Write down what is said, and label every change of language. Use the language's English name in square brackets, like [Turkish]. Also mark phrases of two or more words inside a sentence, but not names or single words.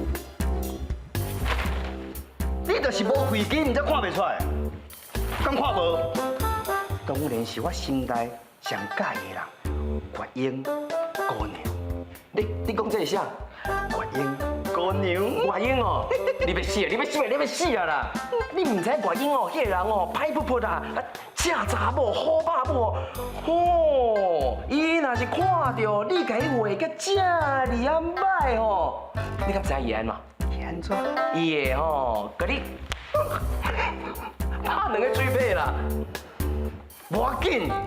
[Min Nan Chinese] 你就是无开机，唔则看袂出来，敢看无？当然是我心内上喜的人，月英姑娘。你讲这是啥？月英姑娘。月英哦，你要死啊啦！你唔知月英哦，迄个人哦，歹噗噗啊！正查某好爸母哦，伊若是看到你甲伊画甲这哩啊歹吼，你敢知伊安嘛？安怎？伊会吼，甲你拍两个嘴巴啦，无要紧。